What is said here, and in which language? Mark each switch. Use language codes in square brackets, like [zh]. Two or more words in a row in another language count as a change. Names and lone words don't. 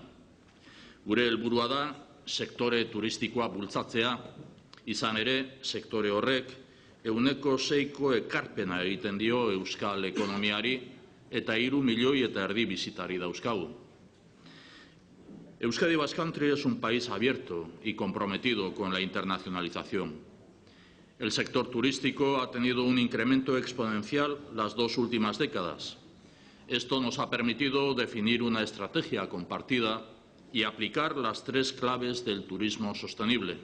[eu] Gure helburua da sektore turistikoa bultzatzea, izan ere sektore horrek 6% ekarpena egiten dio Euskal ekonomiari eta 3,5 milioi bisitari dauzkagu. [es] Euskadi Basque Country es un país abierto y comprometido con la internacionalización. El sector turístico ha tenido un incremento exponencial las 2 últimas décadas. Esto nos ha permitido definir una estrategia compartida y aplicar las 3 claves del turismo sostenible.